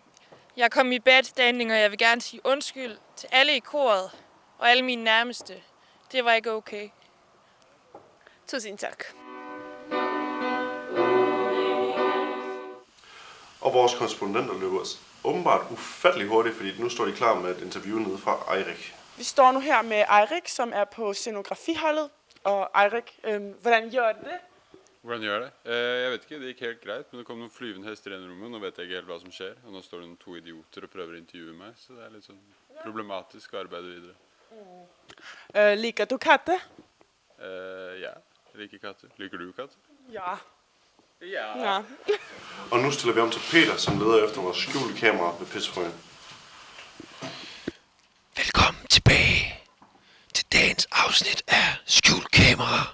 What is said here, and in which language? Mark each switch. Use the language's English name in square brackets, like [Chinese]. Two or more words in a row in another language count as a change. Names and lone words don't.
[Danish] Jeg kom i [English] bad standing, [Danish] og jeg vil gerne sige undskyld til alle i koret og alle mine nærmeste. Det var ikke okay. Tusind tak. Og vores korrespondenter løber åbenbart ufattelig hurtigt, fordi nu står de klar med et interview nede fra Eirik. Vi står nu her med Eirik, som er på scenografiholdet. Og Eirik, hvordan gjør det? Hvordan gjør det? [Norwegian] Jeg vet ikke, det gikk helt greit, men det kom noen flyvende hester i ene rommet. Nå vet jeg ikke helt hva som skjer, og nå står det noen 2 idioter og prøver å intervjue meg, så det er litt sånn problematisk å arbeide videre. Liker du katter? Ja, jeg liker katter. Liker du katter? Ja. Ja. [Danish] Og nu stiller vi om til Peter, som leder efter vores skjulte kamera ved Pissefrøen. Velkommen tilbage til dagens afsnit af Skjult Kamera.